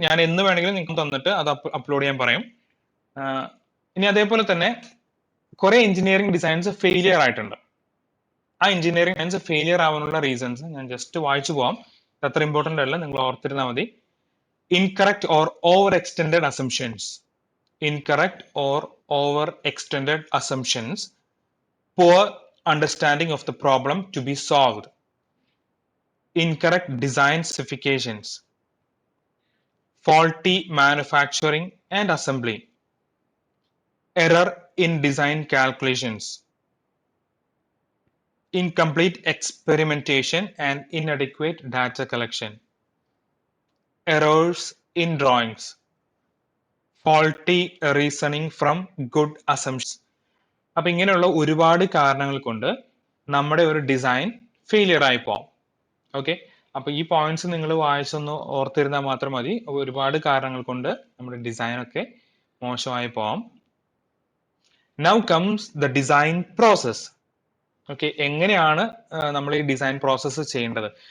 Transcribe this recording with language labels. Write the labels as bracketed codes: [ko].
[ml] ഞാൻ എന്ന് വേണമെങ്കിലും നിങ്ങൾക്ക് തന്നിട്ട് അത് അപ്ലോഡ് ചെയ്യാൻ പറയും. ഇനി അതേപോലെ തന്നെ കുറെ എഞ്ചിനീയറിംഗ് ഡിസൈൻസ് ഫെയിലിയർ ആയിട്ടുണ്ട്. ആ എഞ്ചിനീയറിംഗ് ഡിസൈൻസ് ഫെയിലിയർ ആവാനുള്ള റീസൺസ് ഞാൻ ജസ്റ്റ് വായിച്ചു പോവാം. അത്ര ഇമ്പോർട്ടന്റ് അല്ല, നിങ്ങൾ ഓർത്തിരുന്നാൽ മതി. [en] Incorrect or over extended assumptions. Incorrect or over extended assumptions. Poor understanding of the problem to be solved. Incorrect design specifications. Faulty manufacturing and assembly. Error in design calculations. Incomplete experimentation and inadequate data collection. Errors in drawings. Faulty reasoning from good assumptions. [ml] അപ്പൊ ഇങ്ങനെയുള്ള ഒരുപാട് കാരണങ്ങൾ കൊണ്ട് നമ്മുടെ ഒരു design failure ആയി പോവാം. Okay, അപ്പൊ ഈ പോയിന്റ്സ് നിങ്ങൾ വായിച്ചൊന്ന് ഓർത്തിരുന്നാൽ മാത്രം മതി. ഒരുപാട് കാരണങ്ങൾ കൊണ്ട് നമ്മുടെ ഡിസൈൻ ഒക്കെ മോശമായി പോവാം. [en] Now comes the design process. [ml] Okay, എങ്ങനെയാണ് നമ്മൾ ഈ ഡിസൈൻ പ്രോസസ്സ് ചെയ്യേണ്ടത്?